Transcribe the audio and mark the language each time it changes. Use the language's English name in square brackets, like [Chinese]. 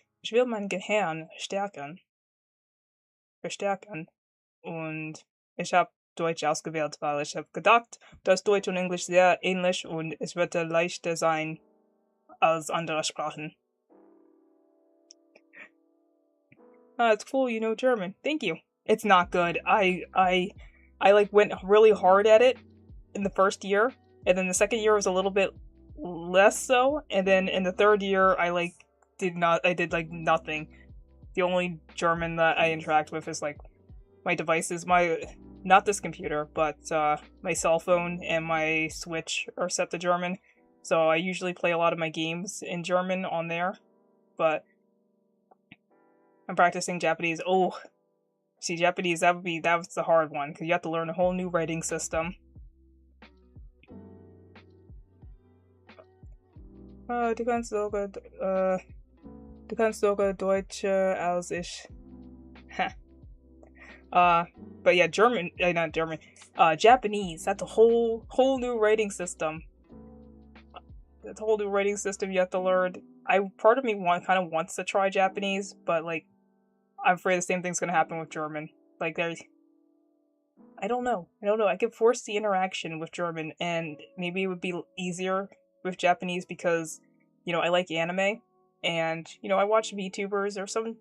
[German] Ich will mein Gehirn verstärken. Und ich habe Deutsch ausgewählt, weil ich habe gedacht, dass Deutsch und Englisch sehr ähnlich und es wird leichter sein als andere Sprachen. [English] It's cool, you know German. Thank you. It's not good. I like went really hard at it in the first year, and then the second year was a little bit less so, and then in the third year I did nothing. The only German that I interact with is like my devices, not this computer, but my cell phone and my Switch are set to German. So I usually play a lot of my games in German on there, but I'm practicing Japanese. Oh, see, Japanese, that was the hard one, because you have to learn a whole new writing system. [German] Du kannst sogar Deutsch als ich. [English] But yeah, not German. Japanese, that's a whole new writing system. That's a whole new writing system you have to learn. Part of me kind of wants to try Japanese, but like, I'm afraid the same thing's gonna happen with German. Like, I don't know. I could force the interaction with German, and maybe it would be easier with Japanese because, I like anime, and, I watch VTubers.